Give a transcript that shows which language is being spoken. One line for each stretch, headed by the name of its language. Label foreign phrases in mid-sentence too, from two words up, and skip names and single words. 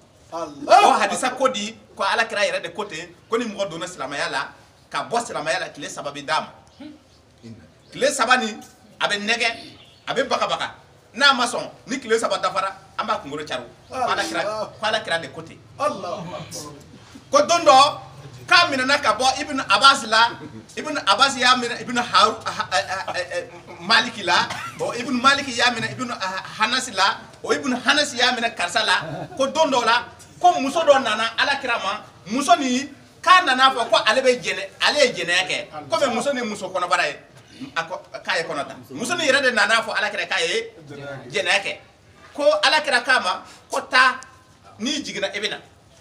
Bambara: o hadisa ko di ko ala kira yɛrɛ de ko ten ko ni mɔgɔ donna silamɛya la ka bɔ silamɛya la tile 3 bɛ d'a ma tile 3 nin a bɛ nɛgɛ a bɛ bagabaga n'a ma sɔn ni tile 3 dafara an b'a kunkolo cari ko ala kira de ko ten ko don dɔ k'a minɛna ka bɔ ibn Abbas la ibn Abbas y'a minɛ ibn Maliki la o ibn Maliki y'a minɛ ibn Hanas la o ibn Hanas y'a minɛ karisa la ko don dɔ la ko muso dɔ nana ala kira ma muso ni k'a nana fɔ ko ale ye jɛnɛya kɛ ko mais muso ni muso kɔnɔbara ye k'a ye kɔnɔ ta muso ni yɛrɛ de nana fɔ ala kira k'a ye jɛnɛya kɛ ko ala kira k'a ma ko taa n'i jiginna i bɛ na